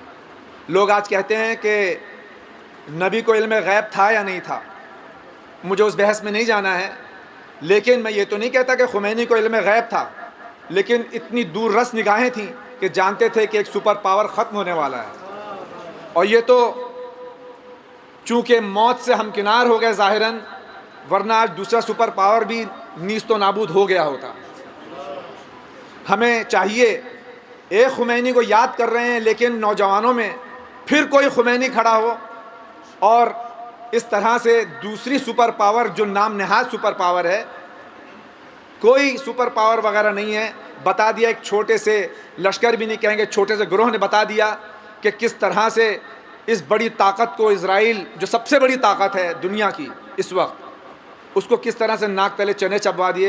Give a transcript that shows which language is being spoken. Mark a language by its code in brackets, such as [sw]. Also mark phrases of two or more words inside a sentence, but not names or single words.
[ur] لوگ آج کہتے ہیں کہ نبی کو علم غیب تھا یا نہیں تھا، مجھے اس بحث میں نہیں جانا ہے، لیکن میں یہ تو نہیں کہتا کہ خمینی کو علم غیب تھا، لیکن اتنی دور رس نگاہیں تھیں کہ جانتے تھے کہ ایک [en] super power [ur] ختم ہونے والا ہے. اور یہ تو چونکہ موت سے ہمکنار ہو گئے ظاہراً، ورنہ آج دوسرا [en] super power [ur] بھی نیست و نابود ہو گیا ہوتا. ہمیں چاہیے، ایک خمینی کو یاد کر رہے ہیں لیکن نوجوانوں میں پھر کوئی خمینی کھڑا ہو اور اس طرح سے دوسری [en] super power [ur] جو نام نہاد [en] super power [ur] ہے، کوئی [en] super power [ur] وغیرہ نہیں ہے، بتا دیا ایک چھوٹے سے لشکر بھی نہیں کہیں گے، چھوٹے سے گروہ نے بتا دیا کہ کس طرح سے اس بڑی طاقت کو، اسرائیل جو سب سے بڑی طاقت ہے دنیا کی اس وقت، اس کو کس طرح سے ناک تلے چنے چبوا دیے۔